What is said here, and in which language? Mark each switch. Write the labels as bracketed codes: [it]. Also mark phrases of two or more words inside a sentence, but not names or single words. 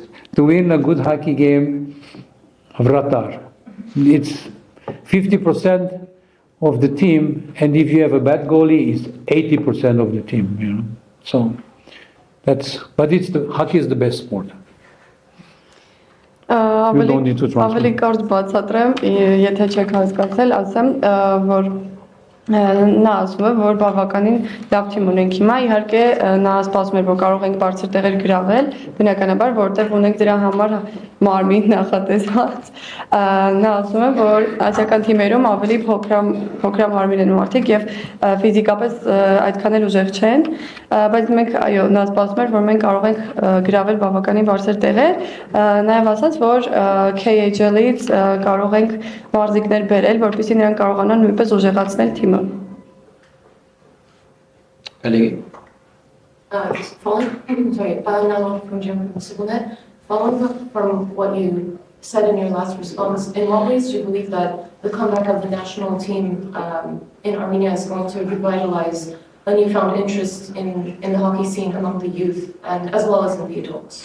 [en] To win a good hockey game, vratar. It's 50% of the team, and if you have a bad goalie, it's 80% of the team, you know. So but hockey is the best sport. You don't need to translate. [hy] Ավելի կարճ բացատրեմ, եթե չեք հասկացել, ասեմ, որ նա ասում է, որ բավականին լավ թիմ ունենք հիմա, իհարկե նա սպասում էր, որ կարող ենք բարձր տեղեր գրավել, բնականաբար, որտեղ ունենք դրա համար մարմին նախատեսված, նա ասում է, որ ասիական թիմերում ավելի փոքր մարմին են մարդիկ եւ ֆիզիկապես այդքան էլ ուժեղ չեն, բայց մենք այո, նա սպասում էր, որ մենք կարող ենք գրավել բավականին բարձր տեղեր, նաեւ ասաց, որ KHL-ից կարող ենք մարզիկներ բերել, որպեսզի նրանք կարողանան նույնպես ուժեղացնել թիմը. [en] Following up from what you said in your last response, in what ways do you believe that the comeback of the national team in Armenia is going to revitalize a newfound interest in the hockey scene among the youth and as well as in the adults?